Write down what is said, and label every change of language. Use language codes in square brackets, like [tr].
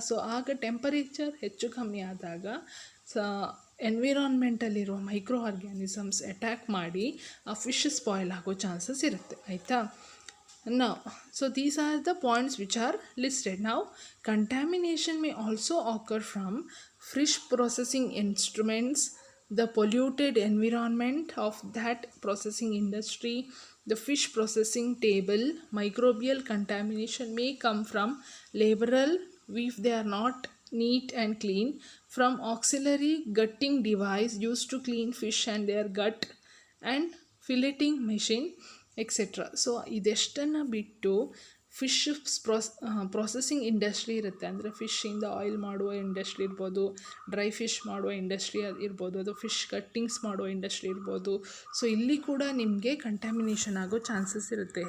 [kn] So ಆಗ temperature ಹೆಚ್ಚು ಕಮ್ಮಿ ಆದಾಗ ಎನ್ವಿರಾನ್ಮೆಂಟಲ್ಲಿರುವ ಮೈಕ್ರೋ ಆರ್ಗ್ಯಾನಿಸಮ್ಸ್ ಅಟ್ಯಾಕ್ ಮಾಡಿ ಆ ಫಿಶ್ ಸ್ಪಾಯ್ಲ್ ಆಗೋ ಚಾನ್ಸಸ್ ಇರುತ್ತೆ, ಆಯಿತಾ. [en] Now, so these are the points which are listed. Now, contamination may also occur from fish processing instruments, the polluted environment of that processing industry, the fish processing table. Microbial contamination may come from laboral if they are not neat and clean, from auxiliary gutting device used to clean fish and their gut, and filleting machine, etcetera. [kn] So ಇದೆಷ್ಟನ್ನು ಬಿಟ್ಟು fish processing industry ಇರುತ್ತೆ, ಅಂದರೆ ಫಿಶ್ಶಿಂದ oil ಮಾಡುವ industry ಇರ್ಬೋದು, dry fish ಮಾಡುವ industry ಇರ್ಬೋದು, ಅದು fish cuttings ಮಾಡುವ industry ಇರ್ಬೋದು. ಸೊ ಇಲ್ಲಿ ಕೂಡ ನಿಮಗೆ ಕಂಟ್ಯಾಮಿನೇಷನ್ ಆಗೋ ಚಾನ್ಸಸ್ ಇರುತ್ತೆ.